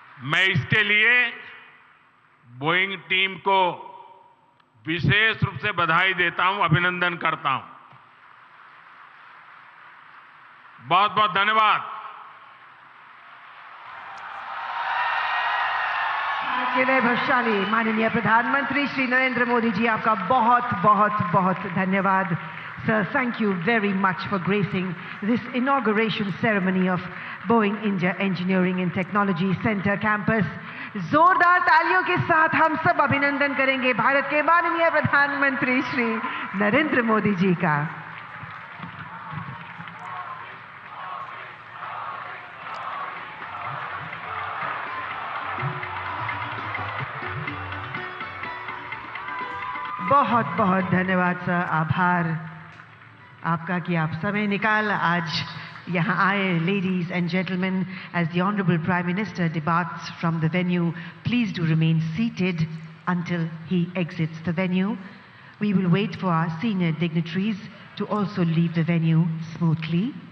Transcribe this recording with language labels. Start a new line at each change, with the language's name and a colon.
Hindi: मैं इसके लिए बोइंग टीम को विशेष रूप से बधाई देता हूं, अभिनंदन करता हूं। बहुत बहुत धन्यवाद। के वैभवशाली माननीय प्रधानमंत्री श्री नरेंद्र मोदी जी, आपका बहुत बहुत बहुत धन्यवाद।
English: Sir, thank you very much for gracing this inauguration ceremony of Boeing India Engineering and Technology Center campus.
Hindi: जोरदार तालियों के साथ हम सब अभिनंदन करेंगे भारत के माननीय प्रधानमंत्री श्री नरेंद्र मोदी जी का। बहुत बहुत धन्यवाद सर, आभार आपका कि आप समय निकाल आज यहाँ आए.
English: Ladies and gentlemen, as the Honorable Prime Minister departs from the venue, please do remain seated until he exits the venue. We will wait for our senior dignitaries to also leave the venue smoothly.